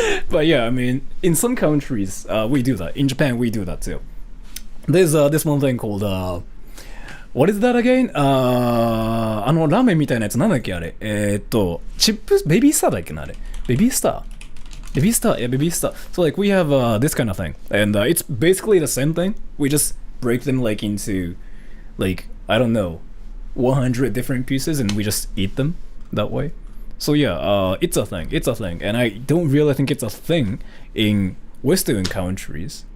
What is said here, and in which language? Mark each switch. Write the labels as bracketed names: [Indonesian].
[English] But yeah, I mean, in some countries, we do that. In Japan, we do that too. There's this one thing called what is that again? [Japanese] ラーメンみたいなやつなんだっけあれ。チップベビースターだっけなあれ。 [English] ベビースター。Yeah, baby star. So like we have this kind of thing, and it's basically the same thing. We just break them like into, like I don't know, 100 different pieces, and we just eat them that way. So yeah, it's a thing, and I don't really think it's a thing in Western countries.